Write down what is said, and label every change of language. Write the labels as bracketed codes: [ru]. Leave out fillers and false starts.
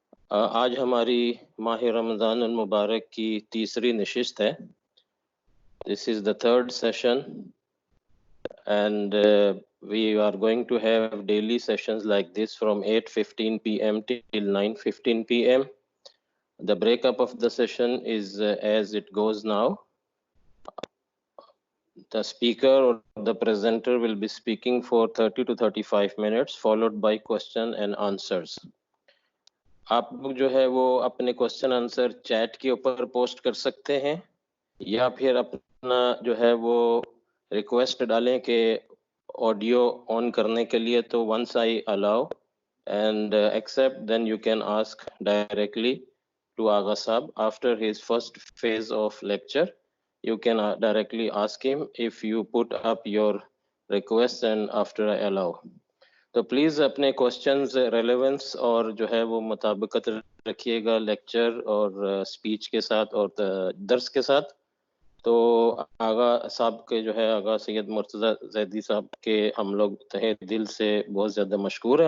[ur] آج ہماری ماہ رمضان المبارک کی تیسری نشست ہے. [en] This is the third session and we are going to have daily sessions like this from 8:15 p.m. till 9:15 p.m. The breakup of the session is as it goes now. The speaker or the presenter will be speaking for 30 to 35 minutes followed by question and answers. [ur] آپ لوگ جو ہے وہ اپنے question answer chat کے اوپر post کر سکتے ہیں یا پھر اپنا جو ہے وہ ریکویسٹ ڈالیں کہ آڈیو آن کرنے کے لیے تو [en] once I allow and accept then you can ask directly to Agha Sahab after his first phase of lecture. You can directly ask him if you put up your requests and after I allow. [ur] تو please اپنے questions relevance اور جو ہے وہ مطابقت رکھیے گا lecture اور speech کے ساتھ اور درس کے ساتھ. تو آغا صاحب کے جو ہے آغا سید مرتضیٰ زیدی صاحب کے ہم لوگ تہہ دل سے بہت زیادہ مشکور ہیں.